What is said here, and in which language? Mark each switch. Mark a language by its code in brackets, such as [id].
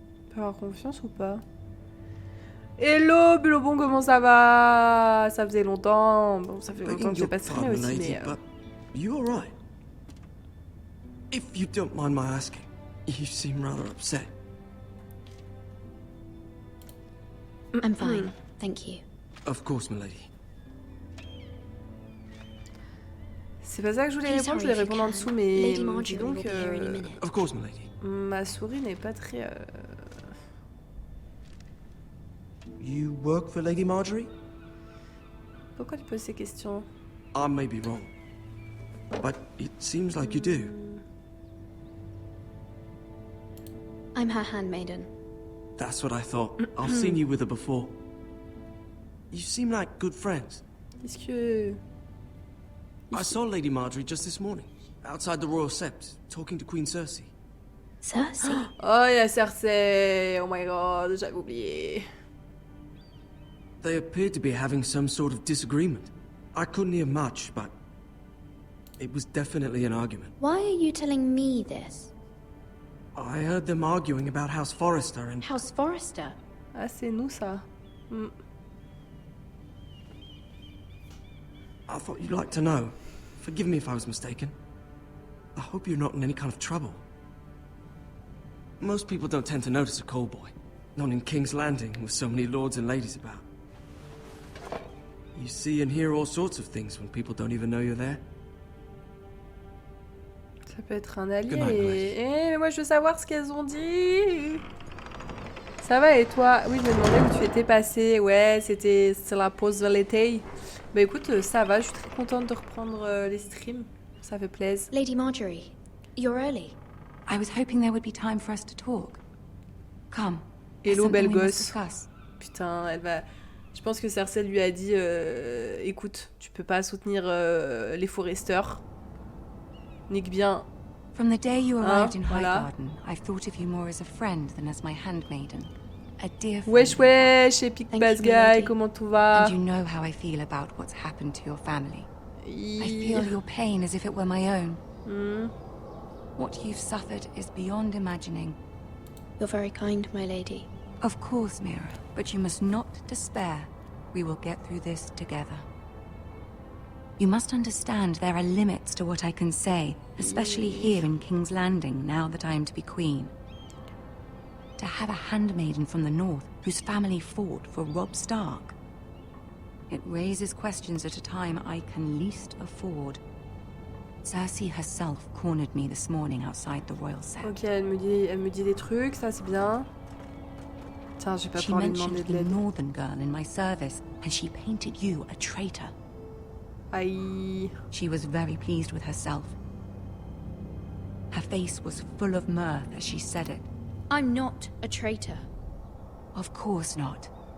[fr] Peut avoir confiance ou pas? Hello, Bulobon, comment ça va? Ça faisait longtemps. Bon, ça fait longtemps que j'ai pas streamé aussi, mais... [en] You alright? If you don't mind my asking, you seem rather upset. I'm fine, thank you. Of course, milady. [fr] C'est pas ça que je voulais répondre, je voulais répondre en dessous, mais dis donc... [en] Of course, milady. [fr] Ma souris n'est pas très... [en] You work for Lady Marjorie? [fr] Pourquoi tu poses ces questions? [en] I may be wrong, but it seems like you do. I'm her handmaiden. That's what I thought. I've seen you with her before. You seem like good friends. [fr] Qu'est-ce que... [en] I saw Lady Marjorie just this morning, outside the Royal Sept, talking to Queen Cersei. Cersei? [fr] Oh, il y a Cersei! [en] Oh my god, [fr] j'avais oublié. [en] They appeared to be having some sort of disagreement. I couldn't hear much, but it was definitely an argument. Why are you telling me this? I heard them arguing about House Forrester and... House Forrester? [fr] Ah, c'est nous, ça. [en] I thought you'd like to know. Forgive me if I was mistaken. I hope you're not in any kind of trouble. Most people don't tend to notice a callboy. Not in King's Landing, with so many lords and ladies about. You see and hear all sorts of things when people don't even know you're there. [fr] Ça peut être un allié. Mais moi, je veux savoir ce qu'elles ont dit. Ça va et toi? Oui, je me demandais où tu étais passé. Ouais, c'était la pause de l'été. Bah écoute, ça va, je suis très contente de reprendre les streams. Ça fait plaisir. [en] Lady Marjorie, you're early. I was hoping there would be time for us to talk. Come. [fr] Hello, belle gosse. Putain, elle va... Je pense que Cersei lui a dit écoute, tu peux pas soutenir les Forresters. Nique bien. [en] From the day you arrived in Highgarden, I've thought of you more as a friend than as my handmaiden. A dear friend. [fr] Wesh wesh, Epic Bass Guy, comment tout va? [en] And you know how I feel about what's happened to your family. I feel your pain as if it were my own. What you've suffered is beyond imagining. You're very kind, my lady. Of course, Mira, but you must not despair. We will get through this together. You must understand there are limits to what I can say, especially here in King's Landing, now that I am to be queen. To have a handmaiden from the north whose family fought for Robb Stark. It raises questions at a time I can least afford. Cersei herself cornered me this morning outside the royal cell. [fr] Ok, elle me dit des trucs, ça c'est bien. Tiens, j'ai pas pouvoir lui demander de l'aide. [en] She mentioned the northern girl in my service, and she painted you a traitor. [fr] Aïe. [en] She was very pleased with herself. Her face was full of mirth as she said it. I'm not a traitor. Of course not.